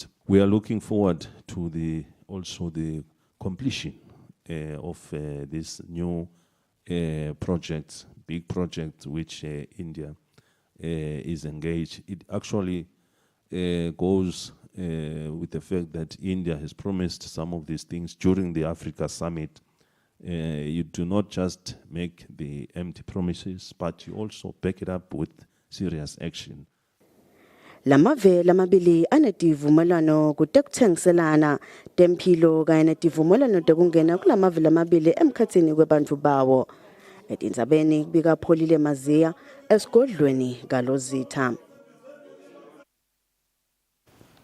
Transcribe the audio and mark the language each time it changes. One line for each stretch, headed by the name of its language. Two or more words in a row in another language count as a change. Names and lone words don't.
English: We are looking forward to the completion of this new project, big project which India is engaged. It actually goes with the fact that India has promised some of these things during the Africa Summit. You do not just make the empty promises, but you also back it up with serious action.
Swati: Lamave lamabili anetivumelwano kutekuthengiselana temphilo kanye netivumelwano tekungena kulamave lamabili emkhatsini kwebantfu bawo. Etindzabeni kubika Pholile Maziya esigodlweni kaLozitha.